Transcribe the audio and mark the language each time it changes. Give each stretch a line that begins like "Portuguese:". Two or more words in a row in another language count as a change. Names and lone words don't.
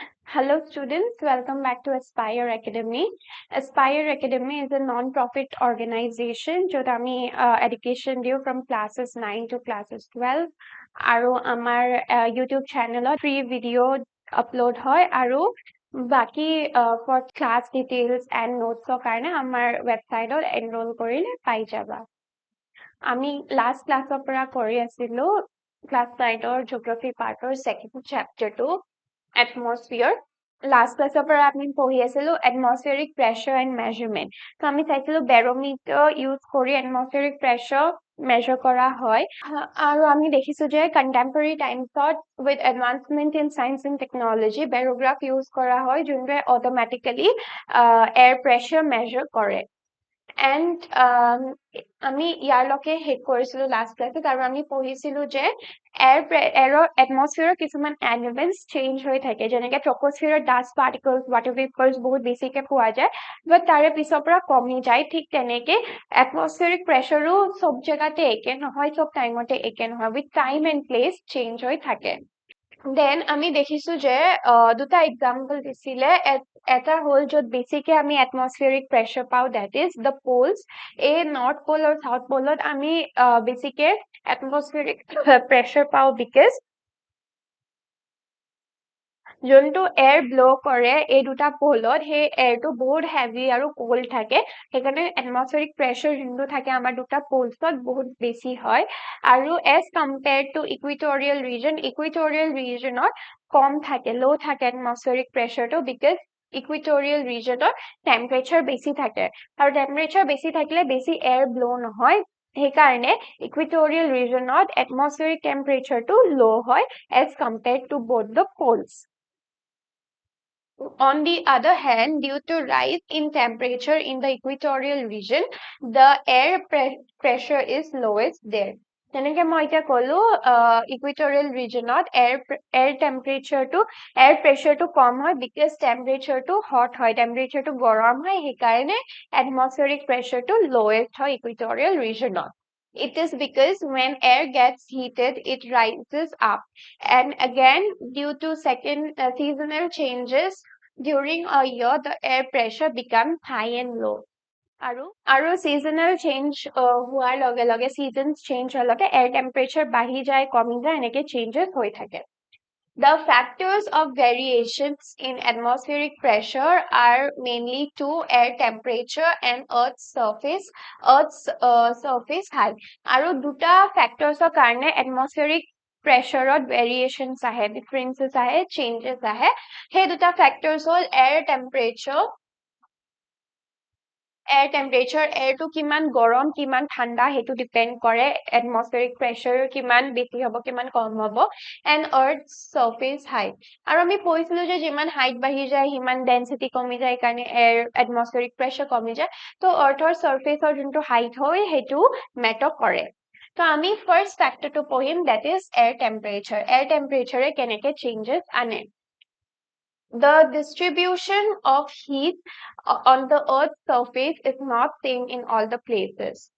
English: Hello students, welcome back to Aspire Academy. Aspire Academy is a non-profit organization
Assamese: য'ত আমি education দিওঁ
English: from classes 9 to classes 12
Assamese: আৰু আমাৰ YouTube channelত
English: free video upload
Assamese: হয় আৰু বাকি
English: for class details and notes
Assamese: কাৰণে আমাৰ websiteত enroll কৰিলে পাই যাবা। আমি
English: last class
Assamese: ৰ পৰা কৰি আছিলো class 9ৰ
English: geography part
Assamese: ৰ
English: second chapter
Assamese: টো atmosphere
English: last class of
Assamese: আমি পঢ়ি আছিলো
English: atmospheric pressure and measurement
Assamese: তো আমি চাইছিলো
English: barometer use
Assamese: কৰি
English: atmospheric pressure measure
Assamese: কৰা হয় আৰু আমি দেখিছো যে
English: contemporary times with advancement in science and technology barograph use
Assamese: কৰা হয় যোনটোৱে
English: automatically air pressure measure
Assamese: কৰে and আমি ইয়াৰলৈকে হেড কৰিছিলো
English: last class
Assamese: আৰু আমি পঢ়িছিলো যে এয়াৰৰ এটমস্ফিয়াৰৰ কিছুমান
English: elements change
Assamese: হৈ থাকে যেনেকৈ ট্ৰপোস্ফিয়াৰৰ
English: dust particles water vapours
Assamese: বহুত বেছিকৈ পোৱা যায় বাট তাৰে পিছৰ পৰা কমি যায় ঠিক তেনেকৈ
English: atmospheric pressure
Assamese: সব জেগাতে একে নহয় সব টাইমতে একে নহয়
English: with time and place change
Assamese: হৈ থাকে দেন আমি দেখিছো যে দুটা এক্সাম্পল দিছিলে এটা হল য'ত বেছিকে আমি
English: atmospheric pressure
Assamese: পাও
English: that is the poles
Assamese: এই
English: north pole
Assamese: আৰু
English: south pole
Assamese: আমি বেছিকে
English: atmospheric pressure
Assamese: পাও বিকজ যোনটো
English: air blow
Assamese: কৰে এই দুটা পোলত সেই এয়াৰটো বহুত হেভি আৰু কোল্ড থাকে সেইকাৰণে এটমস্ফিয়াৰিক প্ৰেছাৰ যোনটো থাকে আমাৰ দুটা পোলছত বহুত বেছি হয় আৰু
English: as compared to equatorial region
Assamese: কম থাকে লো থাকে
English: atmospheric pressure because equatorial region temperature
Assamese: বেছি থাকে আৰু টেম্পাৰেচাৰ বেছি থাকিলে বেছি
English: air blow
Assamese: নহয় সেইকাৰণে
English: equatorial region atmospheric temperature low
Assamese: হয়
English: as compared to both the poles. On the other hand, due to rise in temperature in the equatorial region, the air pressure is lowest there.
Assamese: তেনেকে মই এতিয়া কলো
English: equatorial region air pressure
Assamese: কম হয় বিকজ টেম্পাৰেচাৰটো হট হয় টেম্পাৰেচাৰটো গৰম হয় সেইকাৰণে
English: atmospheric pressure lowest
Assamese: হয়
English: equatorial region It is because when air gets heated, it rises up. And again, due to seasonal changes during a year, the air pressure becomes high and low.
Assamese: আৰু
English: seasonal change
Assamese: হোৱাৰ লগে লগে
English: seasons change
Assamese: হোৱাৰ লগে
English: air temperature
Assamese: বাঢ়ি যায় কমি যায় এনেকে changes হৈ থাকে
English: The factors of variations in atmospheric pressure are mainly two air temperature and Earth's surface height.
Assamese: আৰু দুটা factors কাৰণে atmospheric প্ৰেছাৰত ভেৰিয়েশনছ আহে ডিফাৰেন্সেস আহে চেঞ্জেস আহে সেই দুটা ফ্যাক্টৰস হল
English: air temperature
Assamese: এয়াৰটো কিমান গৰম কিমান ঠাণ্ডা হেতু ডিপেন্ড কৰে
English: atmospheric pressure
Assamese: কিমান বেছি হ'ব কিমান কম হ'ব
English: and earth surface height
Assamese: আৰু আমি পঢ়িছিলো যে যিমান হাইট বাঢ়ি যায় সিমান ডেন্সিটি কমি যায় কাৰণে
English: air atmospheric pressure
Assamese: কমি যায় তো আৰ্থৰ সাৰফেসৰ যোনটো হাইট হয় হেতু মেটাৰ কৰে তো আমি
English: first factor
Assamese: পঢ়িম
English: that is air temperature
Assamese: কেনেকে চেঞ্জেস আনে
English: The distribution of heat on the Earth's surface is not same in all the places.